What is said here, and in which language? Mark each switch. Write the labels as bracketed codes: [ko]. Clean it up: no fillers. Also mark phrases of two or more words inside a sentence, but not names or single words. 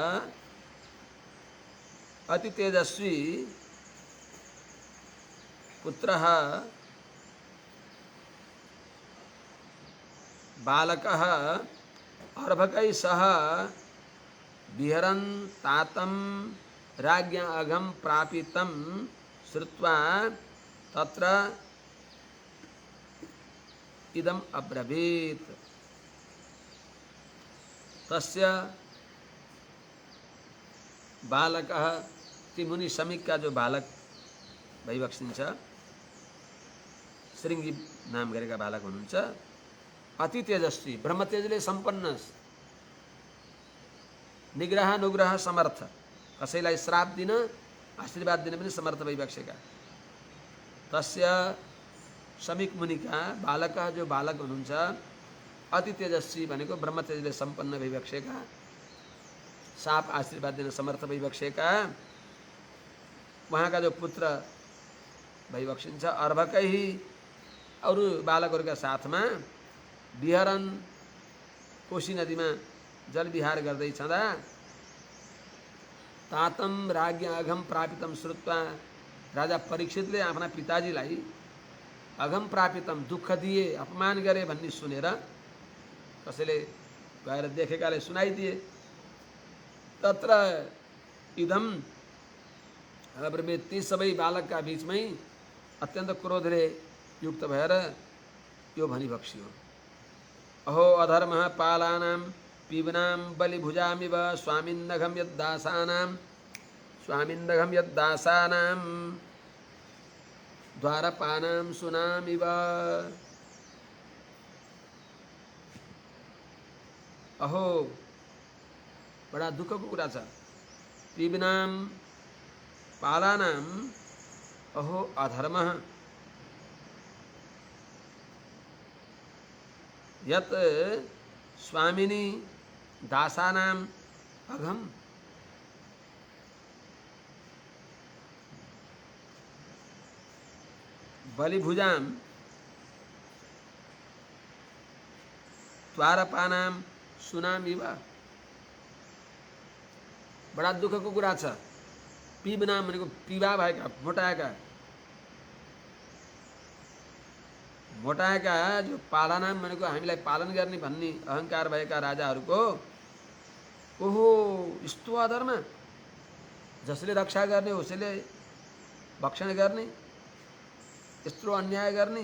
[sa] अति तेजस्वी पुत्रः बालकः अर्भकैः सह विहरन् तातं राज्ञा अघं प्रापितं श्रुत्वा तत्र इदम् अब्रवीत्। तस्य बालकः [ne] ती मुनि समीक का जो बालक भइबक्सिन्छ श्रृंगी नाम गरेका बालक हुनुहुन्छ अति तेजस्वी ब्रह्मतेजले सम्पन्न निग्रह अनुग्रह समर्थ कसैलाई श्राप दिन आशीर्वाद दिन पनि समर्थ भइबक्सेका तस्य समीक मुनिका बालक जो बालक हुनुहुन्छ अति तेजस्वी भनेको ब्रह्मतेजले सम्पन्न भइबक्सेका साप आशीर्वाद दिन समर्थ भइबक्सेका उहाँका जो पुत्र भइबक्सिन्छ अर्भकै अरू बालकहरूका साथमा विहरन कोशी नदीमा जलविहार गर्दै छँदा [sa] तातम राज्ञ अघम प्रापितम श्रुत्वा [ne] राजा परीक्षितले आफ्ना पिताजीलाई [sa] अघम प्रापितम [ne] दुःख दिए अपमान गरे भन्ने सुनेर कसैले गएर देखेकाले सुनाइदिए [sa] तत्र इदम [ne] ती सबै बालकका बीचमै अत्यन्त क्रोधले युक्त भएर यो भनिबक्सियो। [sa] अहो अधर्म पालानां पीबनां बलिभुजामिव स्वामिन्नघं यद्दासानां द्वारपानां सुनामिव। [ne] अहो बड़ा दुःखको कुरा छ। [sa] पीबनां पालानां अहो अधर्म यत् स्वामिनी दासानां अघम बलिभुजां द्वारपानां सुनामिव। [ne] बड़ा दुःखको कुरा छ। पीबनाम भनेको पीबा भएका मोटाएका जो पालनाम भनेको हामीलाई पालन गर्ने भन्ने अहंकार भएका राजाहरूको ओहो यस्तो अधर्म, जसले रक्षा गर्ने उसले भक्षण गर्ने, यत्रो अन्याय गर्ने।